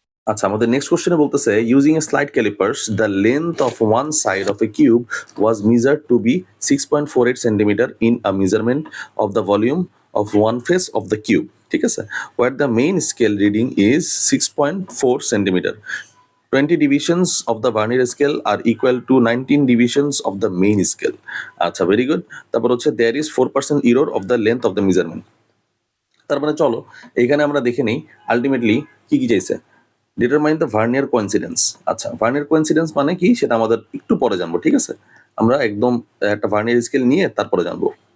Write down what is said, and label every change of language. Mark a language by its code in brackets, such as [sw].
[bn] আচ্ছা, আমাদের নেক্সট কোশ্চেনে বলতেছে [en] Using a slide callipers the length of one side of a cube was measured to be 6.48 centimetre in a measurement of the volume of one face of the cube. [bn] ঠিক আছে, [en] Where the main scale reading is 6.4 centimetre. 20 divisions of the vernier scale are equal to 19 divisions of the main scale. [bn] আচ্ছা, very good. তারপর হচ্ছে [en] there is 4% error of the length of the measurement. [bn] তার মানে চলো এইখানে আমরা দেখে নিই আলটিমেটলি কি কি চাইছে। [en] Determine the vernier coincidence. [bn] আচ্ছা, ভার্নিয়ার কোইন্সিডেন্স মানে কি সেটা আমাদের একটু পরে জানবো, ঠিক আছে? আমরা একদম একটা ভার্নিয়ার স্কেল নিয়ে তারপরে জানবো।